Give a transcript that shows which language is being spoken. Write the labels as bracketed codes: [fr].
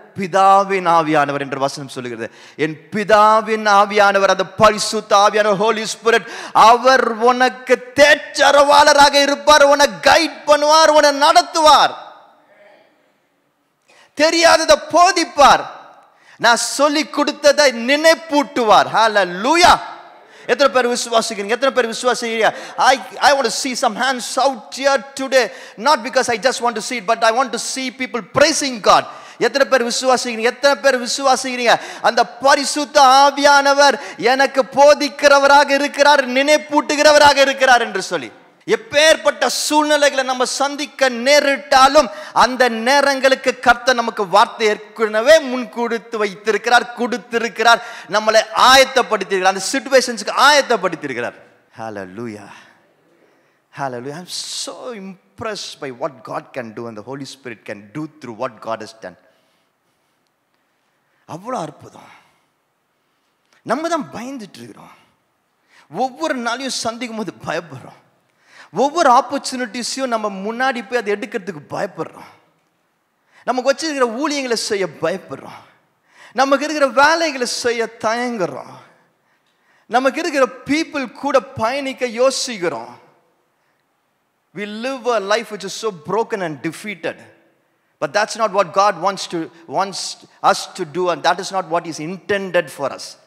[ta] பிதாவின் ஆவியானவர் என்று வசனம் சொல்லுகிறது. என் பிதாவின் ஆவியானவர், அந்த பரிசுத்த ஆவியானவர், ஹோலி ஸ்பிரிட், அவர் உனக்கு தேற்றரவாளராக இருப்பார், உன்னை கைட் பண்ணுவார், உன்னை நடத்துவார், தெரியாததை போதிப்பார், நான் சொல்லி கொடுத்ததை நினைப்பூட்டுவார். ஹல்லேலூயா! எத்தனை பேர் விசுவாசிக்கிறீங்க? எத்தனை பேர் விசுவாசிக்கிறீங்க? [en] I want to see some hands out here today, not because I just want to see it, but I want to see people praising God. [ta] எத்தனை பேர் விசுவாசிக்கிறீங்க? எத்தனை பேர் விசுவாசிக்கிறீங்க அந்த பரிசுத்த ஆவியானவர் எனக்கு போதிக்கிறவராக இருக்கிறார், நினைப்பூட்டுகிறவராக இருக்கிறார் என்று சொல்லி? எப்பேற்பட்ட சூழ்நிலைகளை நம்ம சந்திக்க நேரிட்டாலும் அந்த நேரங்களுக்கு கர்த்தர் நமக்கு வார்த்தை ஏற்கனவே முன்கொடுத்து வைத்திருக்கிறார், கொடுத்திருக்கிறார், நம்மளை ஆயத்தப்படுத்தியிருக்கிறார், அந்த சிச்சுவேஷன்ஸ்க்கு ஆயத்தப்படுத்தியிருக்கிறார். [en] Hallelujah. Hallelujah. I'm so impressed by what God can do and the Holy Spirit can do through what God has done. [ta] அவ்வளோ அற்புதம். நம்ம தான் பயந்துட்டு இருக்கிறோம். ஒவ்வொரு நாளையும் சந்திக்கும் போது பயப்படுறோம். ஒவ்வொரு ஆப்பர்ச்சுனிட்டிஸையும் நம்ம முன்னாடி போய் அதை எடுக்கிறதுக்கு பயப்படுறோம். நமக்கு வச்சிருக்கிற ஊழியங்களை செய்ய பயப்படுறோம். நமக்கு இருக்கிற வேலைகளை செய்ய தயங்குறோம். நமக்கு இருக்கிற பீப்புள் கூட பயணிக்க யோசிக்கிறோம். [en] We live a life which is so broken and defeated. But that's not what God wants us to do, and that is not what is intended for us.